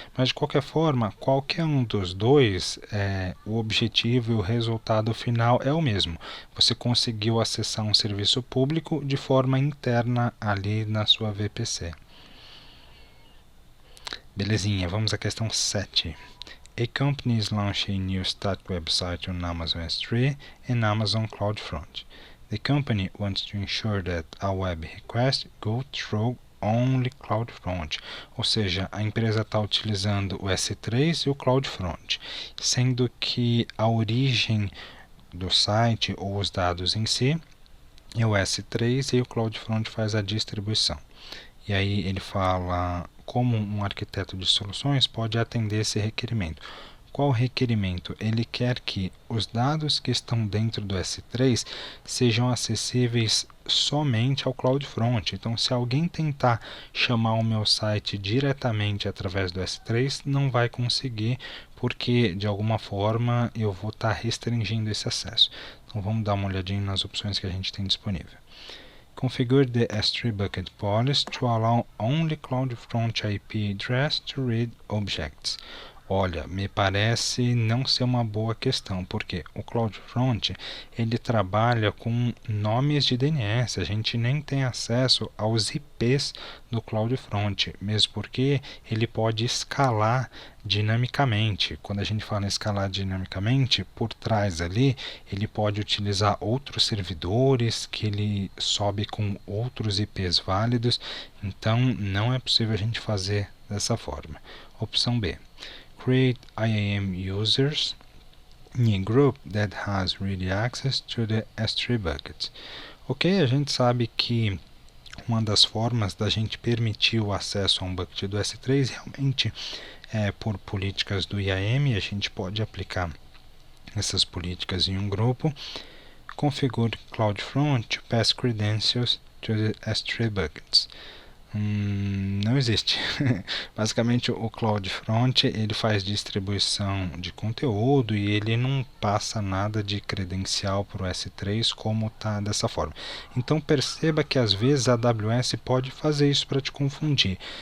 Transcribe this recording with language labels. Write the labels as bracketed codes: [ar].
[pt] Mas de qualquer forma, qualquer um dos dois, o objetivo e o resultado final é o mesmo. Você conseguiu acessar um serviço público de forma interna ali na sua VPC. Belezinha, vamos à questão 7. [en] A company is launching a new stat website on Amazon S3 and Amazon CloudFront. The company wants to ensure that all web requests go through only CloudFront. [pt] Ou seja, a empresa está utilizando o S3 e o CloudFront, sendo que a origem do site ou os dados em si é o S3 e o CloudFront faz a distribuição. E aí ele fala como um arquiteto de soluções pode atender esse requerimento. Qual requerimento? Ele quer que os dados que estão dentro do S3 sejam acessíveis somente ao CloudFront. Então, se alguém tentar chamar o meu site diretamente através do S3, não vai conseguir, porque de alguma forma eu vou estar restringindo esse acesso. Então, vamos dar uma olhadinha nas opções que a gente tem disponível. [en] Configure the S3 bucket policy to allow only CloudFront IP address to read objects. [pt] Olha, me parece não ser uma boa questão, porque o CloudFront ele trabalha com nomes de DNS, a gente nem tem acesso aos IPs do CloudFront, mesmo porque ele pode escalar dinamicamente. Quando a gente fala em escalar dinamicamente, por trás ali, ele pode utilizar outros servidores que ele sobe com outros IPs válidos, então não é possível a gente fazer dessa forma. Opção B. [en] Create IAM users in a group that has read access to the S3 bucket. [pt] Ok, a gente sabe que uma das formas da gente permitir o acesso a um bucket do S3 realmente é por políticas do IAM. A gente pode aplicar essas políticas em um grupo. [en] Configure CloudFront to pass credentials to the S3 buckets. [pt] Não existe. Basicamente o CloudFront ele faz distribuição de conteúdo e ele não passa nada de credencial para o S3 como está dessa forma. Então perceba que às vezes a AWS pode fazer isso para te confundir.